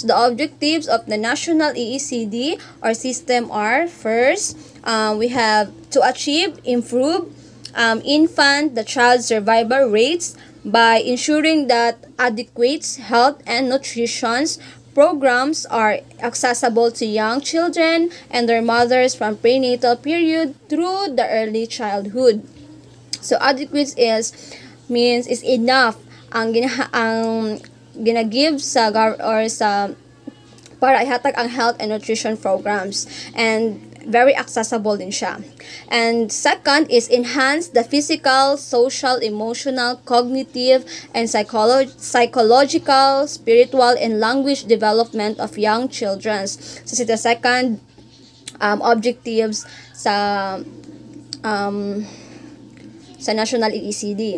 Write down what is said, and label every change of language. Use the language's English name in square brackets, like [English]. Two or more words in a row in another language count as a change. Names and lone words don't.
[English] The objectives of the National EECD or system are, first, we have to achieve, improve the child survival rates by ensuring that adequate health and nutrition programs are accessible to young children and their mothers from prenatal period through the early childhood. So adequate is enough [Hiligaynon] ang ginagive sa para ihatag ang [English] health and nutrition programs, and very accessible [Hiligaynon] din siya. [English] And second is enhance the physical, social, emotional, cognitive, and psychological, spiritual, and language development of young children. So the second objectives sa National EECD.